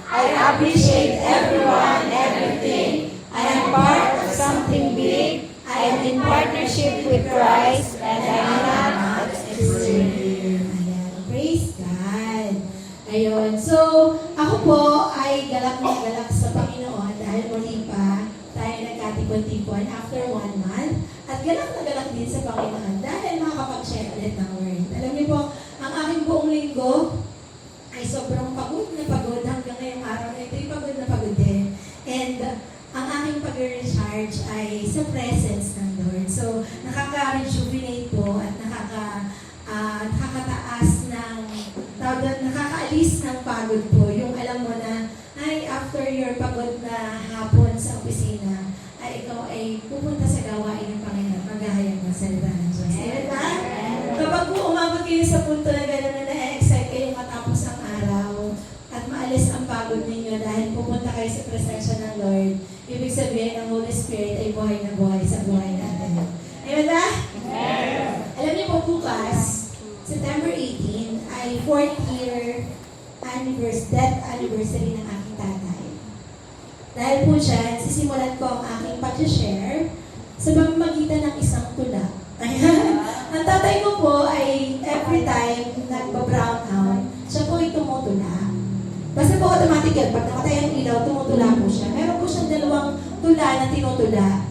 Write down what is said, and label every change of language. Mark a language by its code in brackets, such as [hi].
[en] I appreciate everyone, everything. I am part of something big. I am in partnership with Christ, and I am not extreme. [tl] Ayan, praise God. Ayun, so ako po ay galak na galak sa Panginoon dahil muli pa tayo nagkatipon-tipon after 1 month. At galak na galak din sa Panginoon dahil makakapag-share ulit ng word. Alam niyo po, ang aking buong linggo ay sobrang pagod na pagod hanggang ngayong araw na ito'y pagod na pagod din. And ang aking pag-recharge ay sa presence ng Lord. So, nakaka-rejuvenate po at nakakataas ng, nakakaalis ng pagod po. Yung alam mo na, ay after your pagod na hapon sa opisina, ay ikaw ay pupunta sa gawain ng Panginoon, maghahayag ng salita ng Diyos. Amen ba? Kapag po umabot kayo sa punto na gano'n na na-excite kayo matapos ang araw at maalis ang pagod ninyo dahil pupunta kayo sa presensya ng Lord, ibig sabihin ng Holy Spirit ay buhay na buhay sa buhay natin. Amen ba? Alam niyo po bukas, September 18, ay 4th year death anniversary ng aking tatay. Dahil po dyan, sisimulan ko ang aking pag-share sa pamamagitan ng isang tula. Ayan. Ang tatay ko po ay every time nagpa-brown out, siya po ay tumutula. Basta po automatic yan. Pag namatay ang ilaw, tumutula po siya. Meron po siyang 2 tula na tinutula.